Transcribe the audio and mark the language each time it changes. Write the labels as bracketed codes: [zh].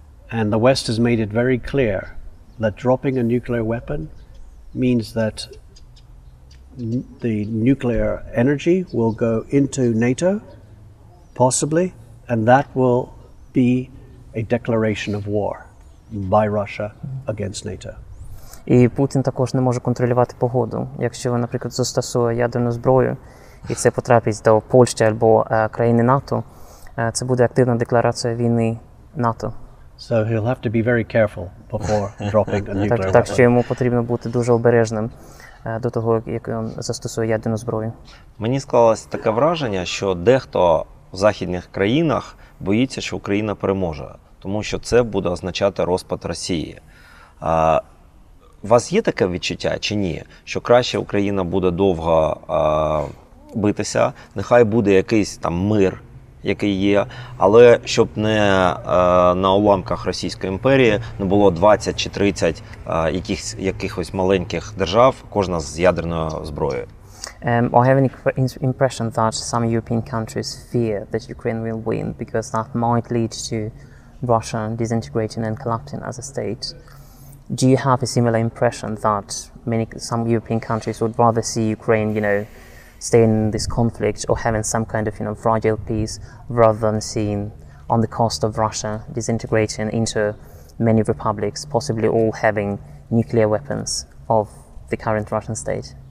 [en] And the West has made it very clear that dropping a nuclear weapon means that the nuclear energy will go into NATO, possibly, and that will be a declaration of war by Russia against NATO. [uk] І Путін також не може контролювати погоду. Якщо, наприклад, застосує ядерну зброю, і це потрапить до Польщі або країни НАТО, це буде активна декларація війни НАТО. [en] So he'll have to be very careful before dropping a nuclear weapon. [uk] Так що йому потрібно бути дуже обережним до того, як він застосує ядерну зброю. Мені склалось таке враження, що дехто в західних країнах боїться, що Україна переможе, тому що це буде означати розпад Росії. У вас є таке відчуття чи ні, що краще Україна буде довго битися, нехай буде якийсь там мир, який є, але щоб не на уламках Російської імперії не було 20 чи 30 якихось маленьких держав, кожна з ядерною зброєю. [en] I have an impression that some European countries fear that Ukraine will win because that might lead to Russia disintegrating and collapsing as a state. Do you have a similar impression that some European countries would rather see Ukraine, staying in this conflict or having some kind of, fragile peace rather than seeing on the cost of Russia disintegrating into many republics, possibly all having nuclear weapons of the current Russian state?